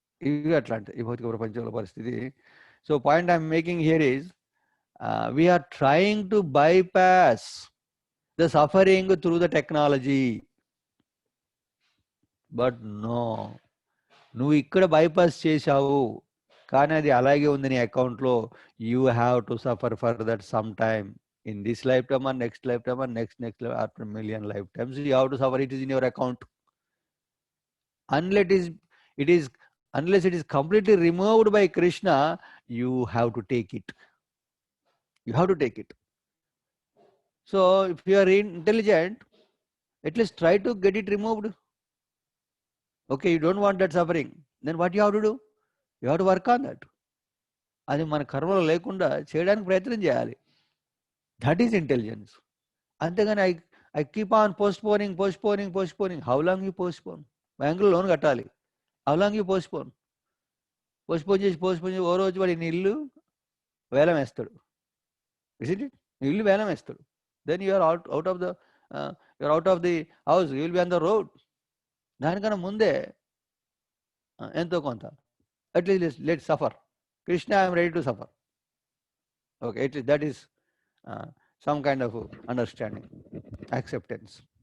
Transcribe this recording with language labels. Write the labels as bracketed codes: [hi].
[te] ఇది అట్లాంటిది ఈ భౌతిక ప్రపంచంలో పరిస్థితి. [en] so point I'm making here is, we are trying to bypass the suffering through the technology, but no, [te] నువ్వు ఇక్కడ బైపాస్ చేశావు, కానీ అది అలాగే ఉంది నీ అకౌంట్లో. [en] You have to suffer for that some time. In this lifetime or next lifetime or next lifetime, after million lifetimes, you have to suffer. It is in your account. Unless unless it is completely removed by Krishna, you have to take it. You have to take it. So if you are intelligent, at least try to get it removed. Okay, you don't want that suffering. Then what you have to do? You have to work on that. [te] అది మన కర్మలో లేకుండా చేయడానికి ప్రయత్నం చేయాలి. [en] That is intelligence. అంతేగాని I keep on postponing. How long you postpone? [te] బ్యాంకులో loan కట్టాలి. [en] how long you postpone [te] చేసి ఓ రోజు వాడి నీ ఇల్లు వేలం వేస్తాడు. [en] it [te] నీ ఇల్లు వేలం వేస్తాడు. [en] Then you're out of the house, you will be on the road. [te] దానికన్నా ముందే ఎంతో కొంత [en] At least let suffer. Krishna, I'm ready to suffer. Okay, that is some kind of understanding, acceptance.